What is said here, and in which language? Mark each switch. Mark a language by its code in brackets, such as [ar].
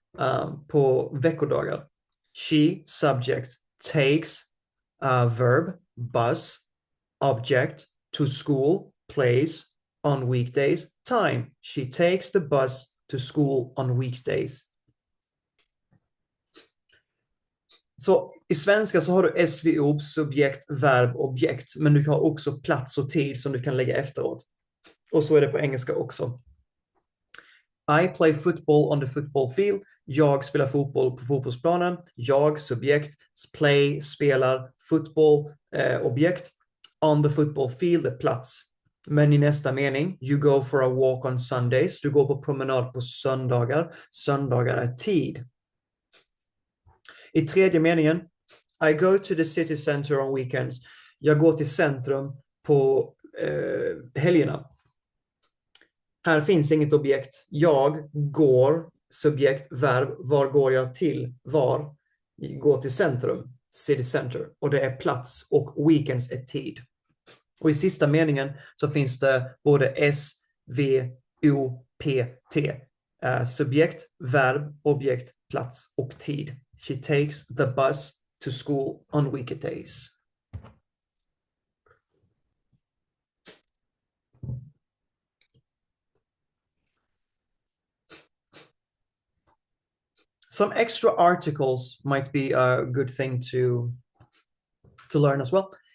[sv] På veckodagar. [en] She, subject, takes verb, bus, object, to school, place, on weekdays, time. She takes the bus to school on weekdays. [sv] Så i svenska så har du SVO, subjekt, verb, objekt, men du har också plats och tid som du kan lägga efteråt. Och så är det på engelska också. [en] I play football on the football field. [sv] Jag spelar fotboll på fotbollsplanen. Jag, subjekt, play, spelar, football, objekt. On the football field är plats. Men i nästa mening, [en] you go for a walk on Sundays. [sv] Du går på promenad på söndagar. Söndagar är tid. I tredje meningen, [en] I go to the city center on weekends. [sv] Jag går till centrum på helgerna. Här finns inget objekt. Jag går, subjekt, verb. Var går jag till? Var? Går till centrum, city center. Och det är plats och weekends är tid. Och i sista meningen så finns det både S, V, O, P, T. Subjekt, verb, objekt, plats och tid. [en] She takes the bus to school on weekdays. Some extra articles might be a good thing to learn as well.